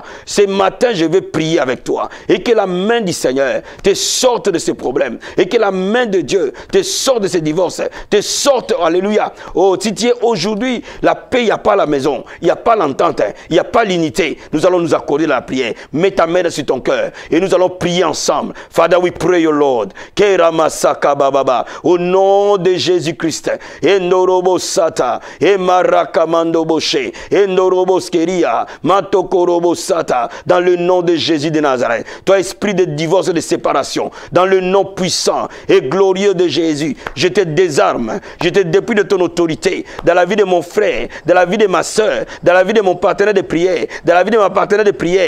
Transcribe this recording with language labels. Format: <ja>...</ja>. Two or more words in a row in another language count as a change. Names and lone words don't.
<fr>Ce matin, je vais prier avec toi et que la main du Seigneur te sorte de ces problèmes et que la main de Dieu te sorte de ces divorces, te sorte, alléluia. Oh, si tu es aujourd'hui, la paix, il n'y a pas à la maison, il n'y a pas l'entente, il n'y a pas l'unité, nous allons nous accorder la prière. Mets ta main sur ton cœur et nous allons prier ensemble.</fr> <en>Father, we pray, your Lord.</en> <fr>Au nom de Jésus-Christ. Endorobo sata, emarakamando boshe, endorobo skeria, matokorobo sata, dans le nom de Jésus de Nazareth. Toi, esprit de divorce et de séparation, dans le nom puissant et glorieux de Jésus, je te désarme, je te dépouille de ton autorité, dans la vie de mon frère, dans la vie de ma soeur, dans la vie de mon partenaire de prière, dans la vie de ma partenaire de prière.</fr>